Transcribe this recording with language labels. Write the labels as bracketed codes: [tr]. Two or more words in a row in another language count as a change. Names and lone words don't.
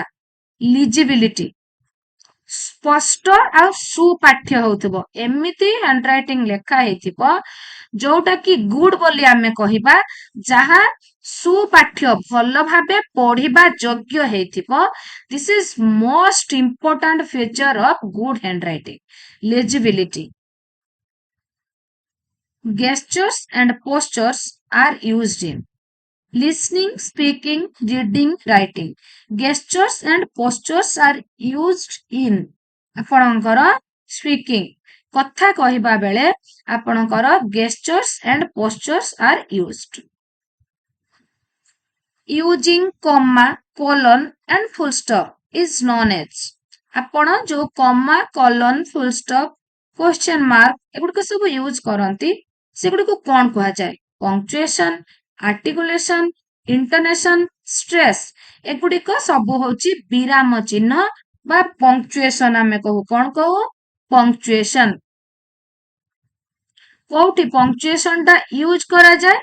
[or] ଲିଜିବିଲିଟି, ସ୍ପଷ୍ଟ ଆଉ ସୁପାଠ୍ୟ ହଉଥିବ, ଏମିତି ହ୍ୟାଣ୍ଡରାଇଟିଂ ଲେଖା ହେଇଥିବ ଯୋଉଟା କି ଗୁଡ୍ ବୋଲି ଆମେ କହିବା, ଯାହା ସୁପାଠ୍ୟ, ଭଲ ଭାବେ ପଢିବା ଯୋଗ୍ୟ ହେଇଥିବ। [en] this is most important feature of good handwriting, legibility. Gestures and postures are used in listening, speaking, reading, writing. Gestures and postures are used in [or] ଆପଣଙ୍କର ସ୍ପିକିଂ, କଥା କହିବା ବେଳେ ଆପଣଙ୍କର [en] gestures and postures are used. Using comma, colon and full stop is known as, [or] ଆପଣ ଯୋଉ [en] comma, colon, full stop, question mark [or] ଏଗୁଡିକ ସବୁ ୟୁଜ କରନ୍ତି, ସେଗୁଡିକୁ କଣ କୁହାଯାଏ? [en] punctuation, articulation, intonation, stress, [or] ଏଗୁଡିକ ସବୁ ହଉଛି ବିରାମ ଚିହ୍ନ ବା ପଙ୍କ୍ଚୁଏସନ ଆମେ କହୁ। କଣ କହୁ? ପଙ୍କ୍ଚୁଏସନ। କୋଉଠି ପଙ୍କ୍ଚୁଏସନ ଟା ୟୁଜ କରାଯାଏ?